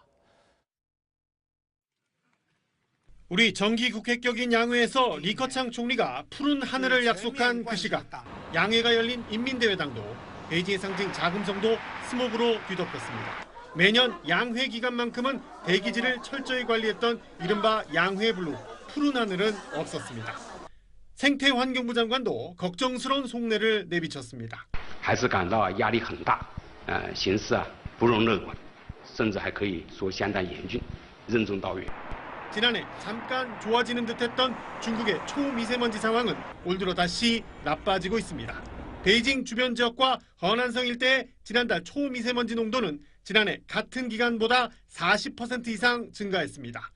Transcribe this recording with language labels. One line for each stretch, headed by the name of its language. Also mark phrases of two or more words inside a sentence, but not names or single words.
Korean: 우리 정기국회격인 양회에서 리커창 총리가 푸른 하늘을 약속한 그 시각, 양회가 열린 인민대회당도 베이징의 상징 자금성도 스모그로 뒤덮였습니다. 매년 양회 기간만큼은 대기질을 철저히 관리했던 이른바 양회블루, 푸른 하늘은 없었습니다. 생태환경부 장관도 걱정스러운 속내를 내비쳤습니다.
Chinese: 还是感到压力很大，形势不容乐观，甚至还可以说相当严峻，任重道远。
Korean: 지난해 잠깐 좋아지는 듯했던 중국의 초미세먼지 상황은 올 들어 다시 나빠지고 있습니다. 베이징 주변 지역과 허난성 일대의 지난달 초미세먼지 농도는 지난해 같은 기간보다 40% 이상 증가했습니다.